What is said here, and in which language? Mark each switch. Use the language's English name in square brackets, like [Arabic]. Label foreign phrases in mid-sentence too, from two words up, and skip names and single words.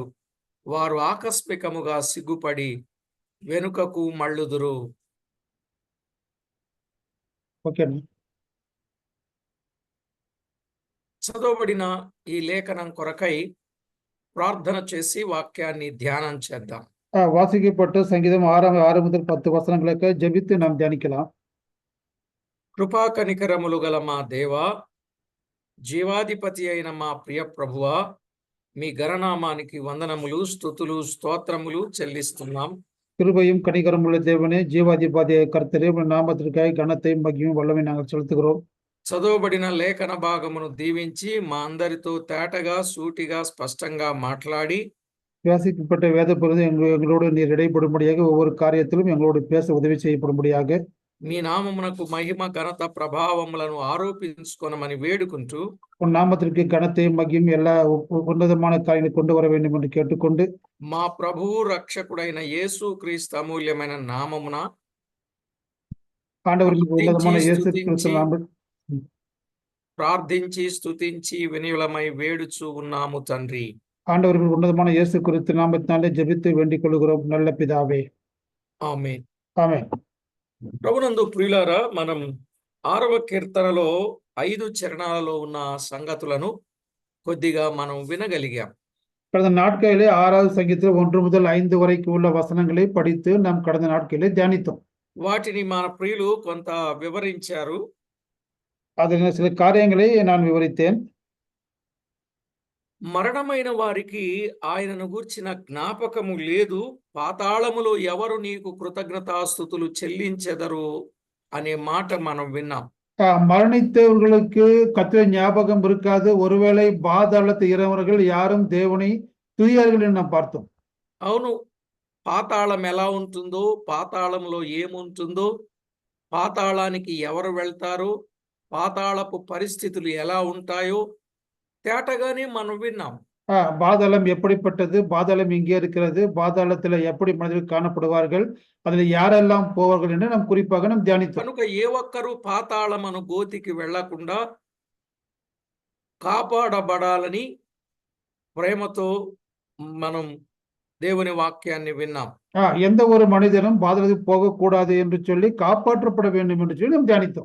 [Telugu] వారు ఆకస్మికముగా సిగ్గుపడి వెనుకకు మళ్ళుదురు. చదవబడిన ఈ లేఖనం కొరకై ప్రార్థన చేసి వాక్యాన్ని ధ్యానం చేద్దాం. [Tamil] வாசிக்கப்பட்ட சங்கீதம் 6 முதல் 10 வசனங்களுக்கு ஜெபித்து நாம் தியானிக்கலாம். [Telugu] కృపా కనికరములు గల మా దేవా, జీవాధిపతి అయిన మా ప్రియ ప్రభువా, మీ గణనామానికి వందనములు, స్తుతులు, స్తోత్రములు చెల్లిస్తున్నాం. [Tamil] கிருபையும் கனிகரமுள்ள தேவனே, ஜீவாதிபதியாய கர்த்தரே, உம்முடைய நாமத்திற்காக கனத்தையும் மகிமையும் வல்லமை நாங்கள் செலுத்துகிறோம். [Telugu] చదవబడిన లేఖన భాగమును దీవించి మా అందరితో తేటగా, సూటిగా, స్పష్టంగా మాట్లాడి [Tamil] வாசிக்கப்பட்ட வேத பகுதி எங்களோடு நீர் இடைப்படும்படியாக, ஒவ்வொரு காரியத்திலும் எங்களோடு பேச உதவி செய்யப்படும்படியாக [Telugu] మీ నామమునకు మహిమ, ఘనత, ప్రభావములను ఆరోపించుకొనమని వేడుకుంటూ [Tamil] உன் நாமத்திற்கு கனத்தையும் மகிமையும் எல்லா உன்னதமான காரியங்களை கொண்டு வர வேண்டும் என்று கேட்டுக்கொண்டு [Telugu] మా ప్రభువు రక్షకుడైన యేసు క్రీస్తు అమూల్యమైన నామమున [Tamil] ஆண்டவருக்கு உன்னதமான இயேசு கிறிஸ்து நாமத்தில் [Telugu] ప్రార్థించి స్తుతించి వినియులమై వేడుచు ఉన్నాము తండ్రి. [Tamil] ஆண்டவருக்கு உன்னதமான இயேசு கிறிஸ்து நாமத்தினாலே ஜெபித்து வேண்டிக் கொள்கிறோம் நல்ல பிதாவே. [Telugu] ఆమేన్. ఆమేన్. ప్రభునందు ప్రియులారా, మనం 6వ కీర్తనలో 5 చరణాలలో ఉన్న సంగతులను కొద్దిగా మనం వినగలిగాం. [Tamil] கடந்த நாட்களிலே 6வது சங்கீதத்தில் 1 முதல் 5 வரைக்கும் உள்ள வசனங்களை படித்து நாம் கடந்த நாட்களிலே தியானித்தோம். [Telugu] వాటిని మన ప్రియులు కొంత వివరించారు. [Tamil] அதில் சில காரியங்களை நான் விவரித்தேன். [Telugu] మరణమైన వారికి ఆయనను గూర్చిన జ్ఞాపకము లేదు, పాతాళములో ఎవరు నీకు కృతజ్ఞతాస్తుతులు చెల్లించెదరు అనే మాట మనం విన్నాం. [Tamil] மரணித்தவர்களுக்கு கர்த்தர் ஞாபகம் இருக்காது, ஒருவேளை பாதாளத்தில் இறந்தவர்கள் யாரும் தேவனை துதியார்கள் என்று நாம் பார்த்தோம். [Telugu] అవును, పాతాళం ఎలా ఉంటుందో, పాతాళంలో ఏముంటుందో, పాతాళానికి ఎవరు వెళ్తారో, పాతాళపు పరిస్థితులు ఎలా ఉంటాయో తేటగానే మనం విన్నాం. [Tamil] பாதாளம் எப்படிப்பட்டது, பாதாளம் எங்கே இருக்கிறது, பாதாளத்தில் எப்படி மனிதர்கள் காணப்படுவார்கள், அதில் யாரெல்லாம் போவார்கள் என்று நாம் குறிப்பாக நாம் தியானித்தோம். [Telugu] కనుక ఏ ఒక్కరూ పాతాళమను గోతికి వెళ్లకుండా కాపాడబడాలని ప్రేమతో మనం దేవుని వాక్యాన్ని విన్నాం. [Tamil] எந்த ஒரு மனிதனும் பாதாளத்துக்கு போகக்கூடாது என்று சொல்லி காப்பாற்றப்பட வேண்டும் என்று சொல்லி நாம் தியானித்தோம்.